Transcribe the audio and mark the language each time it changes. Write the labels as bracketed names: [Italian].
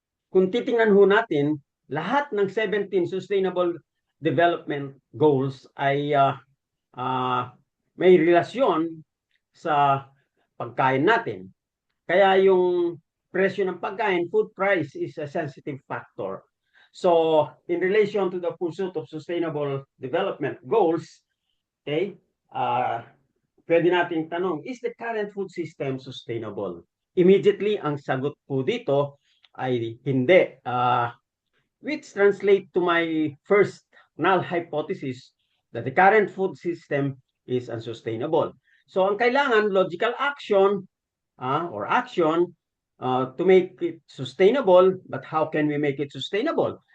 [Filipino] Kung titingnan ho natin, lahat ng 17 Sustainable Development Goals ay may relasyon sa pagkain natin. Kaya yung presyo ng pagkain, food price is a sensitive factor. [English] So, in relation to the pursuit of sustainable development goals, okay, pwede nating tanong, is the current food system sustainable? [Filipino] Immediately, ang sagot po dito ay hindi. [English] Which translate to my first null hypothesis that the current food system is unsustainable. So, ang kailangan, logical action or action to make it sustainable, but how can we make it sustainable?